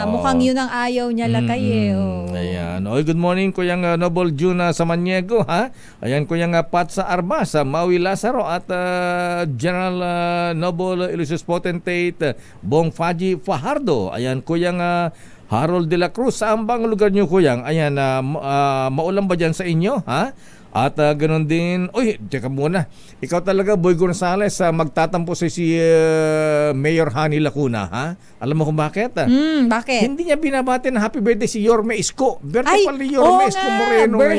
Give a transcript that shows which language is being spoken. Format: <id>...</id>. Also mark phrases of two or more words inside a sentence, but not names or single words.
<tl>Mukhang yun ang ayaw niya lakay Ayan.</tl> <en>Good morning,</en> <tl>Kuyang Noble Juna Samaniego. Ayan, Kuyang Pat sa Armas, Maui Lazaro at General Noble Ilusus Potentate Bong Faji Fajardo. Ayan, Kuyang Harold de la Cruz, saan bang lugar nyo, Kuyang? Ayan, maulan ba dyan sa inyo? At ganoon din, teka muna, ikaw talaga, Boy Gonzales, magtatampo si Mayor Hani Lacuna, Alam mo kung bakit? Bakit? Hindi niya binabati na</tl> <en>happy birthday</en> <tl>si Yorme Isko. Birthday pala ni Yorme Isko Moreno ngayon.</tl>